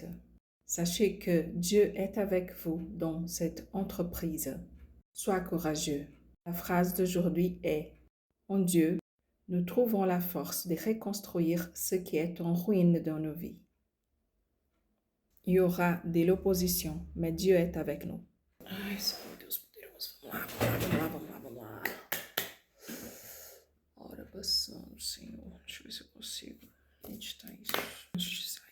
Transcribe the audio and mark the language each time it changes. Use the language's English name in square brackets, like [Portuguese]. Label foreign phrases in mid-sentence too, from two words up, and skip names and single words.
[French] Sachez que Dieu est avec vous dans cette entreprise. Sois courageux. La phrase d'aujourd'hui est « En Dieu, nous trouvons la force de reconstruire ce qui est en ruine dans nos vies. » Il y aura de l'opposition, mais Dieu est avec nous. [Portuguese] Ai, Senhor Deus poderoso, vamos lá. Ora, passando, Senhor. Deixa eu ver se eu consigo editar isso.